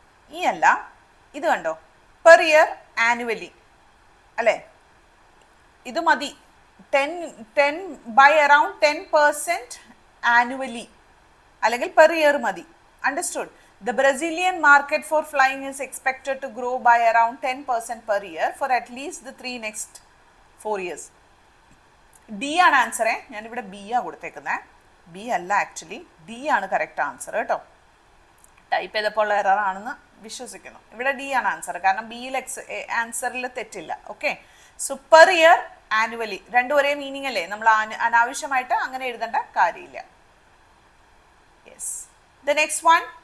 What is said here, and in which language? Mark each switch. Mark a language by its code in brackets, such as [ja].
[ml] ഈ അല്ല, ഇത് കണ്ടോ? [en] per year annually [ml] അല്ലേ? ഇത് മതി. [en] 10 by around 10% annually അല്ലെങ്കിൽ per year മതി. Understood? The Brazilian market for flying is expected to grow by around 10% per year for at least the next 4 years. [ml] D ആണ് ആൻസറേ. ഞാനിവിടെ ബി ആണ് കൊടുത്തേക്കുന്നത്. ബി അല്ല, ആക്ച്വലി ഡി ആണ് കറക്റ്റ് ആൻസർ കേട്ടോ. Type ചെയ്തപ്പോൾ ഉള്ള എറർ ആണെന്ന് വിശ്വസിക്കുന്നു. ഇവിടെ ഡി ആണ് ആൻസർ, കാരണം ബിയിൽ ആൻസറിൽ തെറ്റില്ല. Okay, so per year annually രണ്ടും ഒരേ മീനിങ് അല്ലേ? നമ്മൾ അനാവശ്യമായിട്ട് അങ്ങനെ എഴുതേണ്ട കാര്യമില്ല. [en] Yes, the next one.